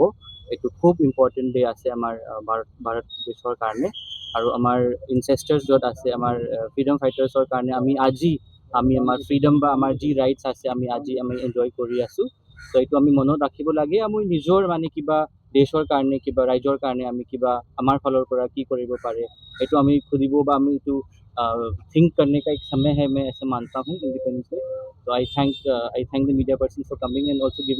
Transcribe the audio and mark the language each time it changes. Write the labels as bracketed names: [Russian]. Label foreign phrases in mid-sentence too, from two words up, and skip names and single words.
[Assamese] এইটো খুব [English] important day [Assamese] আছে আমাৰ ভাৰত দেশৰ কাৰণে আৰু আমাৰ ইনচেষ্টাৰ্ছ য'ত আছে আমাৰ [English] freedom fighters [Assamese] কাৰণে আজি আমাৰ ফ্ৰীডম বা আমাৰ যি ৰাইটছ আছে আমি এনজয় কৰি আছোঁ। ত' এইটো আমি মনত ৰাখিব লাগে। আমি নিজৰ মানে কিবা দেশৰ কাৰণে কিবা ৰাইজৰ কাৰণে আমি কিবা আমাৰ ফালৰ পৰা কি কৰিব পাৰে এইটো আমি খুজিব বা আমি এইটো [Hindi] थिंक करने का एक समय है मैं ऐसा मानता हूँ इंडिपेंडेंस डे। [English] तो I thank the media person for coming and also giving